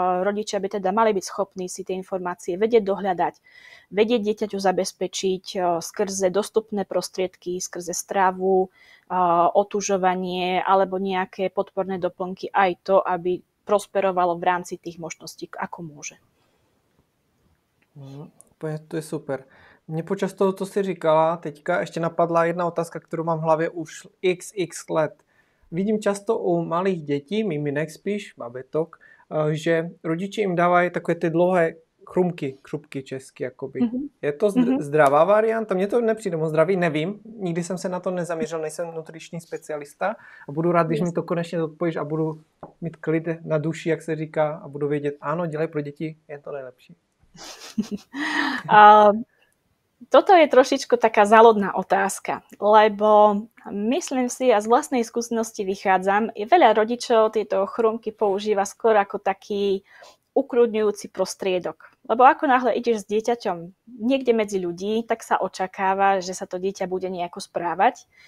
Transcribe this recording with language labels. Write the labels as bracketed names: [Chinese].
[Slovak] Rodičia by teda mali byť schopní si tie informácie vedieť dohľadať, vedieť dieťaťu zabezpečiť skrze dostupné prostriedky, skrze stravu, otužovanie alebo nejaké podporné doplnky, aj to, aby prosperovalo v rámci tých možností, ako môže. To je super. [Czech] Mně počas toho, co jsi říkala teďka, ještě napadla jedna otázka, kterou mám v hlavě už x let. Vidím často u malých dětí, miminek spíš, babetok, že rodiče jim dávají takové ty dlouhé křupky česky, jakoby. Mm-hmm. Je to zdravá varianta? Mně to nepřijde moc zdravý, nevím. Nikdy jsem se na to nezaměřil, nejsem nutriční specialista a budu rád, když mi to konečně odpovíš a budu mít klid na duši, jak se říká, a budu vědět, ano, dělej pro děti, je to nejlepší. [Slovak] Toto je trošičku taká záľudná otázka, lebo myslím si, a z vlastnej skúsenosti vychádzam, je veľa rodičov tieto chrumky používa skôr ako taký ukľudňujúci prostriedok. Lebo ako náhle ideš s dieťaťom niekde medzi ľudí, tak sa očakáva, že sa to dieťa bude nejako správať.